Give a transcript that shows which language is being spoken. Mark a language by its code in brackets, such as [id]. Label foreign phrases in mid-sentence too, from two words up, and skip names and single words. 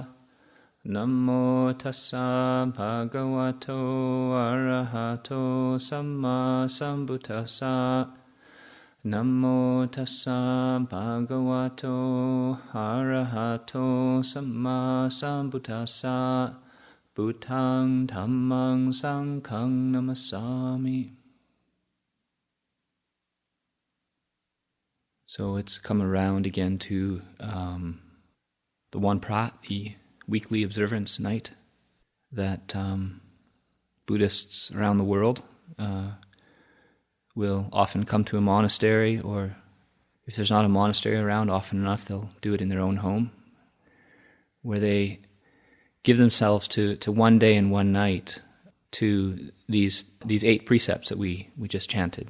[pi] Namo tassa bhagavato arahato samma sambuddhassa. Namo tassa bhagavato arahato samma sambuddhassa. Buddhang dhammang sanghang namasami. [en] So it's come around again to the the weekly observance night that Buddhists around the world will often come to a monastery, or if there's not a monastery around, often enough they'll do it in their own home, where they give themselves to one day and one night to these 8 precepts that we just chanted.